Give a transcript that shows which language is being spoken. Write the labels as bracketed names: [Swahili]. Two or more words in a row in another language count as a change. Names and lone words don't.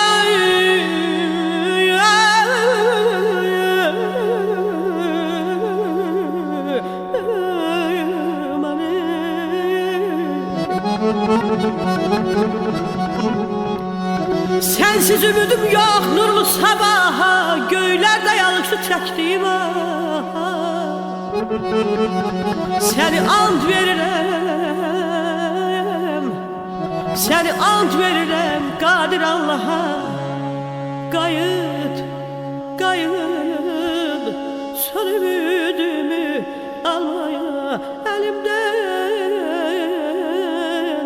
[Turkish] Sensiz ümidim yok nurlu sabaha, göylerde yalışı çektiğim [Azerbaijani] seni and verirəm, seni and verirəm Kadir Allah'a. [Turkish] Qayıt, qayıt, son ümidimi almaya elimden.